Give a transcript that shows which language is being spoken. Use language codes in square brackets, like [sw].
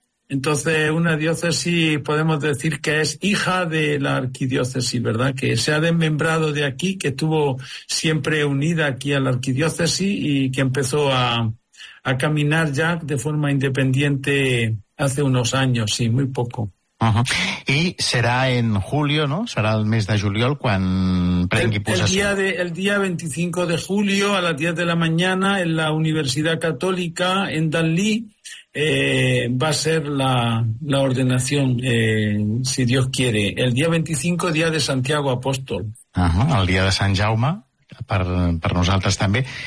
[es] Entonces, una diócesis podemos decir que es hija de la arquidiócesis, ¿verdad? Que se ha desmembrado de aquí, que estuvo siempre unida aquí a la arquidiócesis y que empezó a caminar ya de forma independiente hace unos años, sí, muy poco. Y será en julio, ¿no? [ca] Será el mes de juliol quan prengui possessió. [es] El día 25 de julio a las 10 de la mañana en la Universidad Católica en Danlí va a ser la ordenación, si Dios quiere. El día 25, día de Santiago Apóstol. [ca] El día de Sant Jaume. Per nosaltres també.